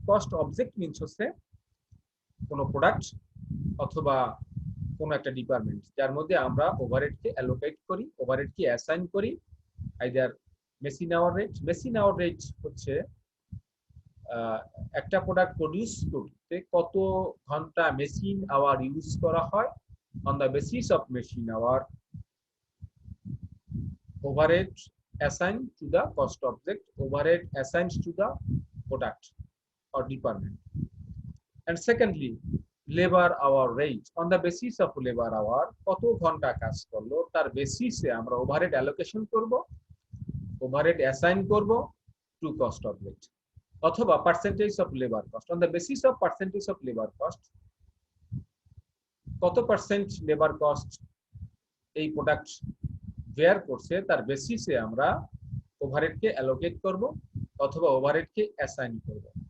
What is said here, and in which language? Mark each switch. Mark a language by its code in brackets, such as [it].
[bn] Cost object means হচ্ছে কোনো product অথবা কোনো একটা ডিপার্টমেন্ট যার মধ্যে আমরা ওভারহেডকে অ্যালোকেট করি, ওভারহেডকে অ্যাসাইন করি either machine hour rate. Machine hour rate হচ্ছে একটা প্রোডাক্ট প্রডিউস করতে কত ঘন্টা মেশিন আওয়ার ইউজ করা হয়। [en] On the basis of machine hour, overhead assigned to the cost object, overhead assigned to the product or department. And secondly, labor hour [bn] rate, on the basis of labor hour কত ঘন্টা কাজ করলো তার বেসিসে আমরা overhead allocation করব, overhead assign করব to cost object. অথবা percentage of labour cost. [en] on the basis of percentage of labour cost, [bn] কত পার্সেন্ট লেবার কস্ট এই প্রোডাক্ট বেয়ার করছে তার বেসিসে আমরা ওভারহেডকে অ্যালোকেট করব অথবা ওভারহেডকে অ্যাসাইন করব।